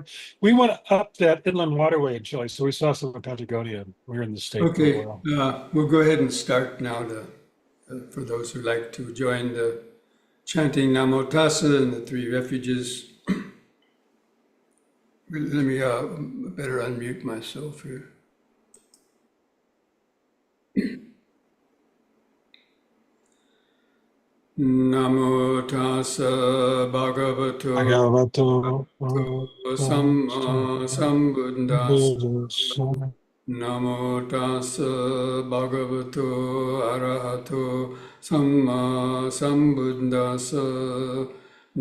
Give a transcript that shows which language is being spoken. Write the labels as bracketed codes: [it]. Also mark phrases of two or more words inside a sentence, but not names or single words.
[en] We went up that inland waterway in Chile, so we saw some of Patagonia. We were in the state for a Okay, while. we'll go ahead and start now. For those who like to join the chanting [pi] Namo Tassa [en] and the three refuges. Let me better unmute myself here. [pi] Namo tassa bhagavato Bhagavato samma sambuddhassa. Namo tassa bhagavato arahato samma sambuddhassa.